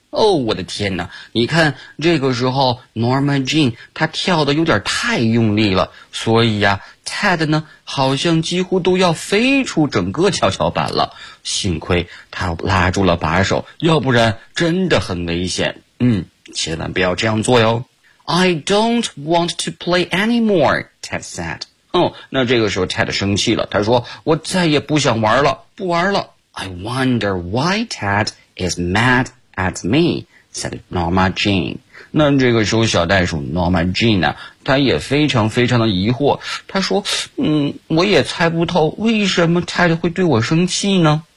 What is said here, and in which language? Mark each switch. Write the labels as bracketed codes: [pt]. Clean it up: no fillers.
[zh] 哦，我的天哪，你看这个时候 Norma Jean 她跳得有点太用力了，所以啊 Ted 呢好像几乎都要飞出整个跷跷板了，幸亏他拉住了把手，要不然真的很危险。嗯，千万不要这样做哟。 [en] I don't want to play anymore, Ted said. [zh] 哦，那这个时候 Ted 生气了，他说，我再也不想玩了，不玩了。 [en] I wonder why Ted is mad at me, said Norma Jean. [zh] 那这个时候小袋鼠 Norma Jean 呢，她也非常非常的疑惑，她说，我也猜不透为什么 Ted 会对我生气呢。